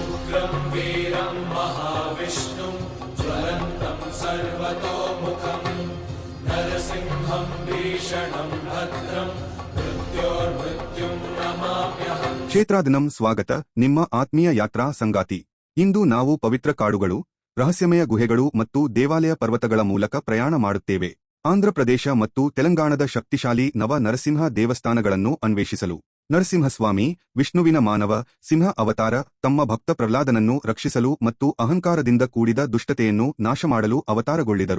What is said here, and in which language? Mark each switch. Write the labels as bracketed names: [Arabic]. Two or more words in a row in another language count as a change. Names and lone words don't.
[Sanskrit] उग्रं वीरं महाविष्णुं ज्वलन्तं सर्वतोमुखं नरसिंहं भीषणं भद्रं मृत्योर्मृत्युं नमाम्यहम्. [Kannada] ಕ್ಷೇತ್ರಾದಿನಂ ಸ್ವಾಗತ. ನಿಮ್ಮ ಆತ್ಮೀಯ ಯಾತ್ರಾ ಸಂಗಾತಿ. ಇಂದು ನಾವು ಪವಿತ್ರ ಕಾಡುಗಳು, ರಹಸ್ಯಮಯ ಗುಹೆಗಳು ಮತ್ತು ದೇವಾಲಯ ಪರ್ವತಗಳ ಮೂಲಕ ಪ್ರಯಾಣ ಮಾಡುತ್ತೇವೆ. ಆಂಧ್ರಪ್ರದೇಶ ಮತ್ತು ತೆಲಂಗಾಣದ ಶಕ್ತಿಶಾಲಿ ನವ ನರಸಿಂಹ ದೇವಸ್ಥಾನಗಳನ್ನು ಅನ್ವೇಷಿಸಲು. ನರಸಿಂಹಸ್ವಾಮಿ, ವಿಷ್ಣುವಿನ ಮಾನವ ಸಿಂಹ ಅವತಾರ, ತಮ್ಮ ಭಕ್ತ ಪ್ರಹ್ಲಾದನನ್ನು ರಕ್ಷಿಸಲು ಮತ್ತು ಅಹಂಕಾರದಿಂದ ಕೂಡಿದ ದುಷ್ಟತೆಯನ್ನು ನಾಶಮಾಡಲು ಅವತಾರಗೊಳ್ಳಿದರು.